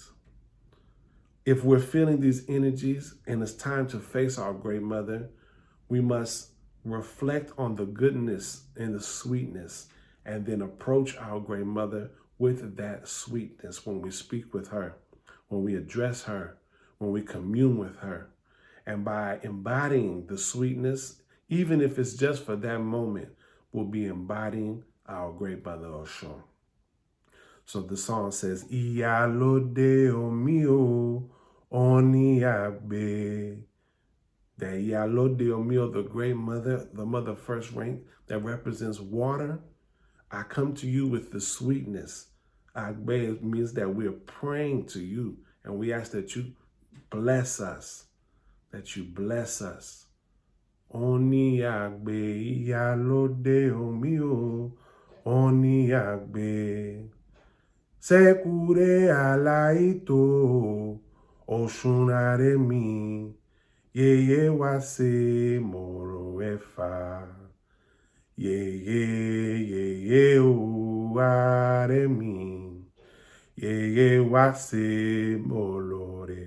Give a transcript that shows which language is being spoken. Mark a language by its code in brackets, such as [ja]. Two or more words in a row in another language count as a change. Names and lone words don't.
[en] If we're feeling these energies and it's time to face our great mother, we must reflect on the goodness and the sweetness and then approach our great mother with that sweetness when we speak with her, when we address her, when we commune with her. And by embodying the sweetness, even if it's just for that moment, we'll be embodying our great mother Oshun. So the song says, [yo] Iyalode omi o, oni agbe. [en] The [yo] Iyalode omi, [en] the great mother, the mother first rank that represents water. I come to you with the sweetness. Agbe means that we're praying to you, and we ask that you bless us, that you bless us. [yo] Oni agbe Iyalode omi o, oni agbe. Sekou alaito, Oshun mi, yeye wase moro efa. Yeye o aremi, yeye wase molore.